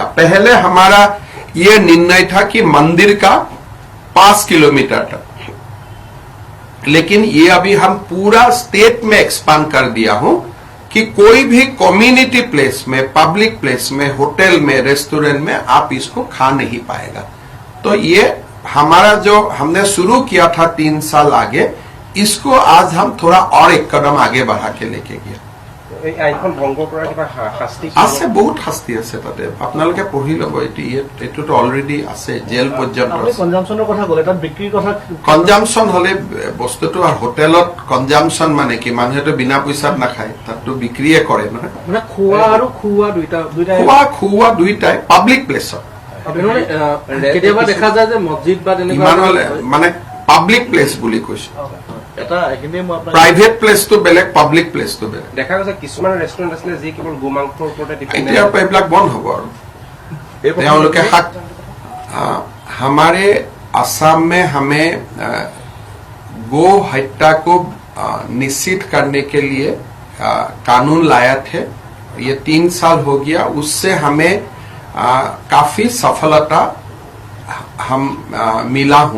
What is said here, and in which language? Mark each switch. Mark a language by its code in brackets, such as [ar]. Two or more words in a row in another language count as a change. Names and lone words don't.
[hi] पहले हमारा ये निर्णय था कि मंदिर का 5 किलोमीटर तक, लेकिन ये अभी हम पूरा स्टेट में एक्सपांड कर दिया हूं कि कोई भी [en] community place [hi] में, [en] public place [hi] में, होटल में, रेस्टोरेंट में आप इसको खा नहीं पाएगा। तो ये हमारा जो हमने शुरू किया था 3 साल आगे, इसको आज हम थोड़ा और एक कदम आगे बढ़ा के लेके गया। [as] আছে বহুত শাস্তি আছে তাতে, আপোনালোকে পঢ়ি ল'ব। এইটোতো অলৰেডি আছে, জেল পৰ্যন্ত। কনজাম্পচনৰ কথা ক'লে, তাত বিক্ৰীৰ কথা। কনজাম্পচন হলে বস্তুটো হোটেলত কনজাম্পচন মানে কি, মানুহেতো বিনা পইচাত নাখায়, তাততো বিক্ৰীয়ে কৰে নহয়। মানে খোৱা আৰু খুওৱা খোৱা দুইটাই [en] public placeত। [as] কেতিয়াবা দেখা যায় যে মছজিদ বা তেনেকুৱা মানে [en] public place [as] বুলি কৈছো। [en] private place [as] তো বেলেগ, [en] public place [as] তো বেলেগ। দেখা গৈছে কিছুমান ৰেষ্টুৰেণ্ট আছে যে কেৱল গোমাংসৰ ওপৰতে ডিপেন্ড। এতিয়া এইবিলাক বন্ধ হ'ব আৰু তেওঁলোকে [hi] हमारे असम में हमें गो हत्या को निश्चित करने के लिए कानून लाया थे। ये 3 साल हो गया, उससे हमें काफी सफलता मिला हूं।